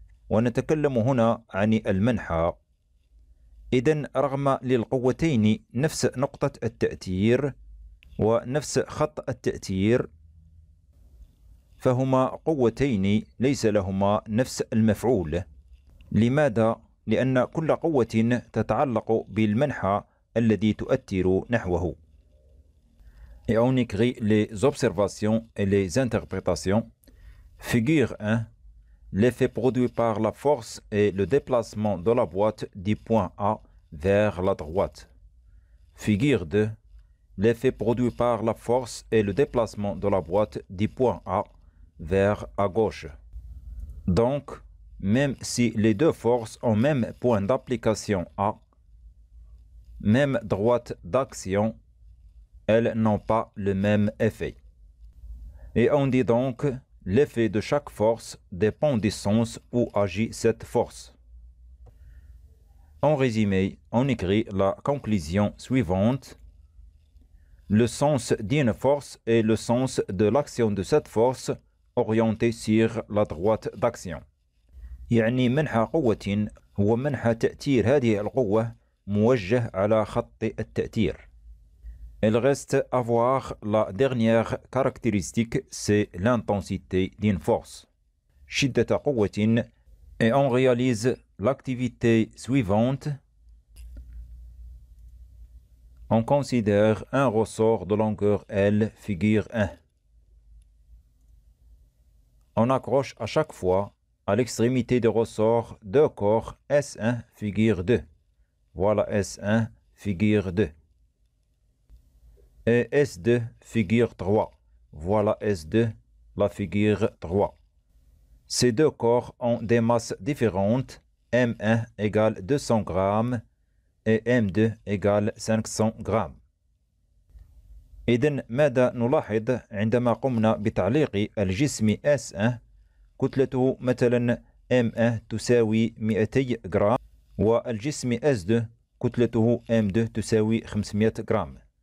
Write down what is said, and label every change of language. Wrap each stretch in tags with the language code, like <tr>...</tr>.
<ar>ونتكلم هنا عن المنحى. إذن رغم للقوتين نفس نقطة التأثير ونفس خط التأثير، فهما قوتين ليس لهما نفس المفعول. لماذا؟ لأن كل قوة تتعلق بالمنحى الذي تؤثر نحوه.</ar> <fr>Et on écrit les observations et les interprétations. Figure 1. L'effet produit par la force est le déplacement de la boîte du point A vers la droite. Figure 2. L'effet produit par la force est le déplacement de la boîte du point A vers à gauche. Donc, même si les deux forces ont même point d'application A, même droite d'action, elles n'ont pas le même effet. Et on dit donc, l'effet de chaque force dépend du sens où agit cette force. En résumé, on écrit la conclusion suivante. Le sens d'une force est le sens de l'action de cette force orientée sur la droite d'action.</fr> <ar>يعني منحى قوة هو منحى تأثير هذه القوة موجه على خط التأثير.</ar> <fr>Il reste à voir la dernière caractéristique, c'est l'intensité d'une force.</fr> <ar>شدة قوة.</ar> <fr>Et on réalise l'activité suivante. On considère un ressort de longueur L, figure 1. On accroche à chaque fois à l'extrémité du ressort deux corps S1, figure 2. Voilà S1, figure 2. Et S2, figure 3. Voilà S2, la figure 3. Ces deux corps ont des masses différentes. M1 égale 200 grammes et M2 égale 500 grammes.</fr> <ar>إذن ماذا نلاحظ عندما قمنا بتعليق الجسم S1؟ كتلته مثلا M1 تساوي 200 جرام والجسم S2 كتلته M2 تساوي 500 جرام.</ar>